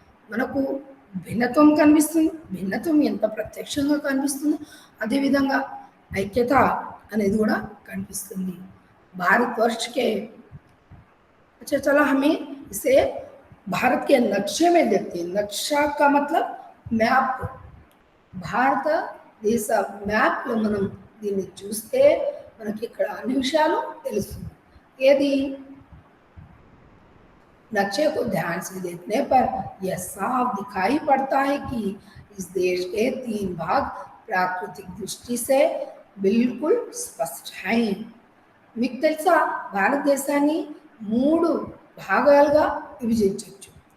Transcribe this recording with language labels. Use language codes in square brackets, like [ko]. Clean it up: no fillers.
[te] మనకు భిన్నత్వం కనిపిస్తుంది. భిన్నత్వం ఎంత ప్రత్యక్షంగా కనిపిస్తుందో అదేవిధంగా ఐక్యత అనేది కూడా కనిపిస్తుంది. [hi] भारतवर्ष के अच्छा चलो हमें इसे भारत के नक्शे में देखते हैं. नक्शा का मतलब [te] మ్యాప్. భారతదేశ మ్యాప్లో మనం దీన్ని చూస్తే మనకి ఇక్కడ అన్ని విషయాలు తెలుస్తుంది. ఏది? [hi] नक्शे को ध्यान से देखने पर यह साफ दिखाई पड़ता है कि इस देश के 3 भाग प्राकृतिक दृष्टि से बिल्कुल स्पष्ट हैं. [te] మీకు తెలుసా, భారతదేశాన్ని 3 భాగాలుగా విభజించవచ్చు.